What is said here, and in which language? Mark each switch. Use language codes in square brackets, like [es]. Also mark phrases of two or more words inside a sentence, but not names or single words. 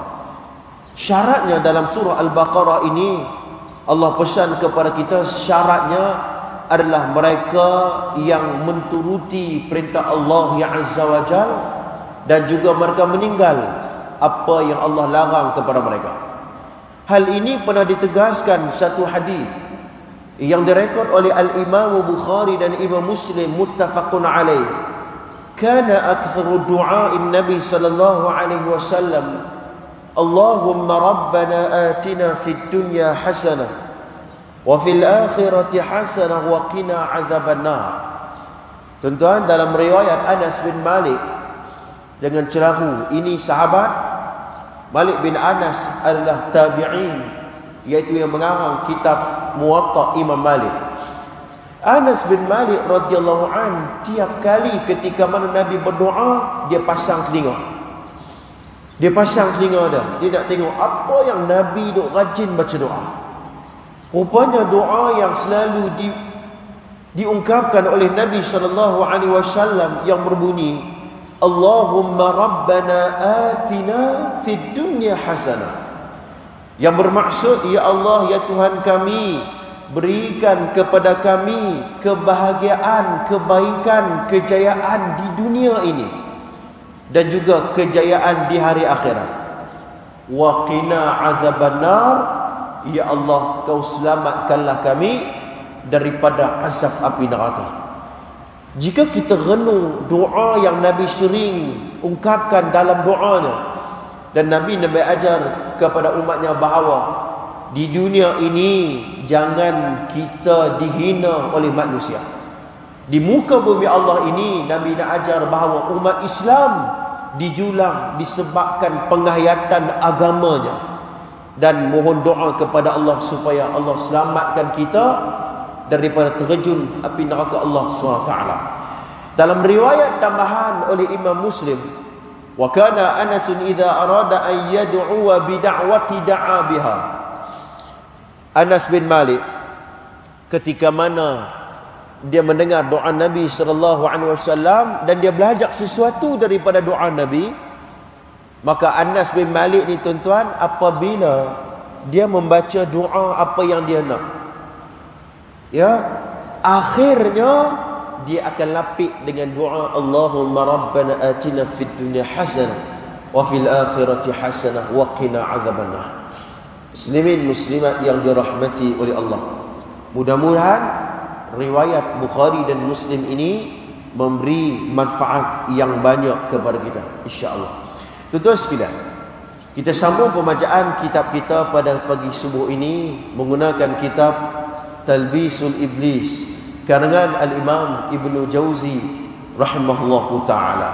[ms] Syaratnya dalam surah Al-Baqarah ini, Allah pesan kepada kita, syaratnya adalah mereka yang menturuti perintah Allah ya [ar] عز وجل, [ms] dan juga mereka meninggal apa yang Allah larang kepada mereka. Hal ini pernah ditegaskan satu hadis yang direkod oleh Al-Imam Bukhari dan Imam Muslim, [ar] متفق عليه. كان أكثر دعاء النبي صلى الله عليه وسلم اللهم ربنا آتنا في الدنيا حسنة وفي الآخرة حسنة وقنا عذاب النار. [ms] Tuan-tuan, dalam riwayat Anas bin Malik dengan cerahu, ini sahabat Malik bin Anas adalah tabi'in, iaitu yang mengarang kitab Muwatta Imam Malik. Anas bin Malik [ar] رضي الله عن, [ms] tiap kali ketika mana Nabi berdoa, dia pasang telinga. Dia pasang telinga dia nak tengok apa yang Nabi duk rajin baca doa. Rupanya doa yang selalu diungkapkan oleh Nabi [ar] صلى الله عليه وسلم [ms] yang berbunyi, [ar] اللهم ربنا آتنا في الدنيا حسنة, [ms] yang bermaksud, ya Allah ya Tuhan kami, berikan kepada kami kebahagiaan, kebaikan, kejayaan di dunia ini, dan juga kejayaan di hari akhirat. [ar] وقنا عذاب النار, [ms] ya Allah kau selamatkanlah kami daripada azab api neraka. Jika kita renung doa yang Nabi sering ungkapkan dalam doanya, dan Nabi ajar kepada umatnya bahawa di dunia ini jangan kita dihina oleh manusia. Di muka bumi Allah ini, Nabi nak ajar bahawa umat Islam dijulang disebabkan penghayatan agamanya, dan mohon doa kepada Allah supaya Allah selamatkan kita daripada terjun api neraka Allah SWT. Dalam riwayat tambahan oleh Imam Muslim, [ar] وكان أنس إذا أراد أن يدعو بدعوة دعا بها. [ms] Anas bin Malik ketika mana dia mendengar doa Nabi SAW dan dia belajar sesuatu daripada doa Nabi, maka Anas bin Malik ni tuan-tuan, apabila dia membaca doa apa yang dia nak, ya, akhirnya dia akan lapik dengan doa [ar] اللهم ربنا آتنا في الدنيا حسنة وفي الآخرة حسنة وقنا عذاب النار. [ms] Muslimin muslimat yang dirahmati oleh Allah, mudah-mudahan riwayat Bukhari dan Muslim ini memberi manfaat yang banyak kepada kita, insya-Allah. Tuan-tuan sekalian, kita sambung pembacaan kitab kita pada pagi subuh ini menggunakan kitab Talbisul Iblis karangan Al-Imam Ibnu Jauzi [ar] رحمه الله تعالى.